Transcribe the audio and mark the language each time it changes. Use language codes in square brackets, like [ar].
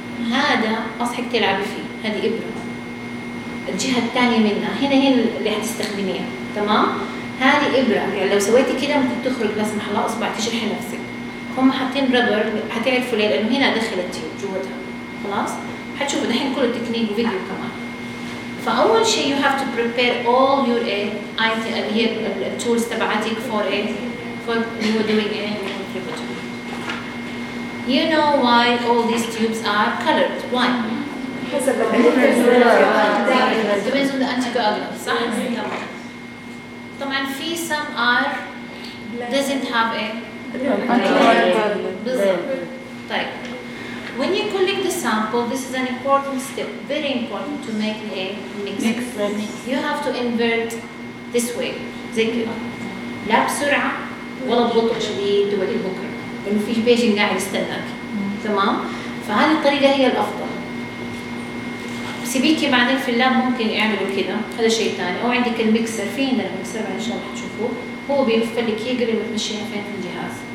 [ar] هذا اصحك تلعبي فيه هذه ابره الجهه الثانيه منها هنا اللي حتستخدميها تمام هذه ابره يعني لو سويتي كده ممكن تخرج لا سمح الله اصبع تجرحي نفسك هم حاطين ربر حتعرفوا ليه لانه هنا دخلت التيوب جوتها خلاص حتشوفوا دحين كل التكنيك وفيديو كمان فاول شيء يو هاف تو بريبير اول يور ايت هي التولز تبعتك فور ايت فور يو دوينج ايه [en] You know why all these tubes are colored? Why? Depends on the anticoagulant. [ar] طبعا في [en] some are doesn't have a anticoagulant. When you collect the sample, this is an important step, very important to make a mix. You have to invert this way. [ar] زي كده. لا بسرعة ولا ببطء شديد ولا بكرة. لأن في بيجين قاعد يستناك. تمام؟ فهذه الطريقة هي الأفضل. سيبيكي بعدين في اللاب ممكن يعملوا كده. هذا شيء ثاني. أو عندك الميكسر فين الميكسر إن شاء الله حتشوفوه. هو بيفلك يقلب وتمشيها فين في الجهاز.